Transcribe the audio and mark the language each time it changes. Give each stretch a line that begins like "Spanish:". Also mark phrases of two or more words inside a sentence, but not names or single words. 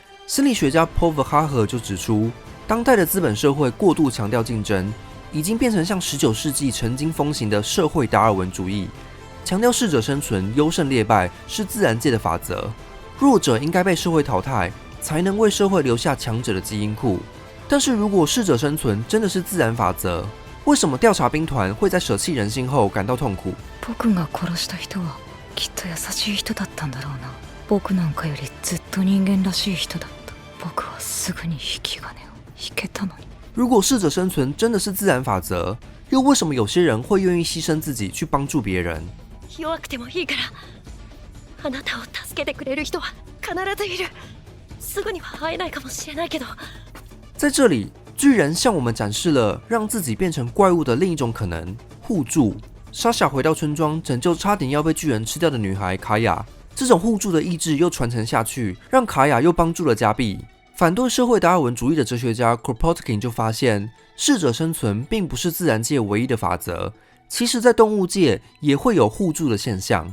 Chinese: 心理学家 Paul Verhoeven 就指出，当代的资本社会过度强调竞争，已经变成像19世纪曾经风行的社会达尔文主义，强调适者生存、优胜劣败是自然界的法则，弱者应该被社会淘汰，才能为社会留下强者的基因库。但是如果适者生存真的是自然法则，为什么调查兵团会在舍弃人心后感到痛苦？
Japanese: 僕が殺した人はきっと優しい人だったんだろうな。僕なんかよりずっと人間らしい人だった。僕はすぐに引き金を引けたのに。
Chinese: 如果适者生存真的是自然法则，又为什么有些人会愿意牺牲自己去帮助别人？
Japanese: 弱くてもいいからあなたを助けてくれる人は必ずいる。すぐには会えないかもしれないけど。
Chinese: 在这里，巨人向我们展示了让自己变成怪物的另一种可能——互助。莎莎回到村庄，拯救差点要被巨人吃掉的女孩卡雅。这种互助的意志又传承下去，让卡雅又帮助了加碧。反对社会达尔文主义的哲学家 Kropotkin 就发现，适者生存并不是自然界唯一的法则，其实在动物界也会有互助的现象。